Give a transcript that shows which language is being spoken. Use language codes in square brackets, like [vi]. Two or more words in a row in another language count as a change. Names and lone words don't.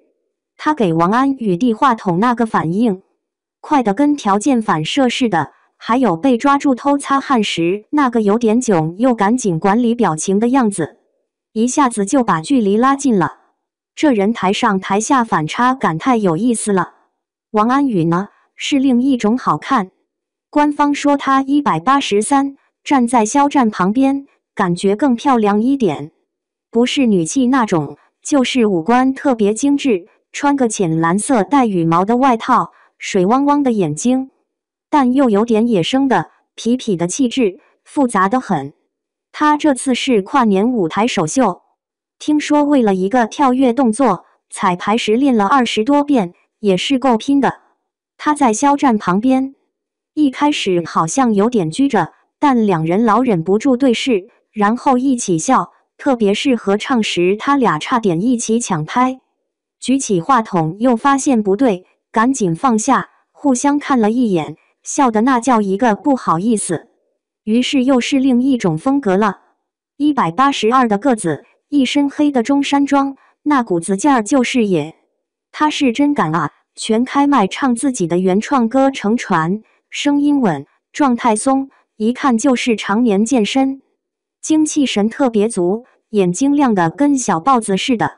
[zh] 他給王安宇遞話筒那個反應，快得跟條件反射似的，還有被抓住偷擦汗時那個有點囧又趕緊管理表情的樣子，一下子就把距離拉近了。這人台上台下反差感太有意思了。王安宇呢，是另一種好看。官方說他183，站在肖戰旁邊，感覺更漂亮一點，不是女氣那種，就是五官特別精緻。穿個淺藍色帶羽毛的外套，水汪汪的眼睛，但又有點野生的痞痞的氣質，複雜得很。他這次是跨年舞台首秀，聽說為了一個跳躍動作，彩排時練了20多遍，也是夠拼的。他在肖戰旁邊，一開始好像有點拘着，但兩人老忍不住對視，然後一起笑，特別是合唱時，他倆差點一起搶拍。舉起話筒又發現不對，趕緊放下，互相看了一眼，笑得那叫一個不好意思。於是又是另一種風格了。182的個子，一身黑的中山裝，那股子勁兒就是野。他是真敢啊，全開麥唱自己的原創歌乘船，聲音穩，狀態鬆，一看就是常年健身，精氣神特別足，眼睛亮得跟小豹子似的。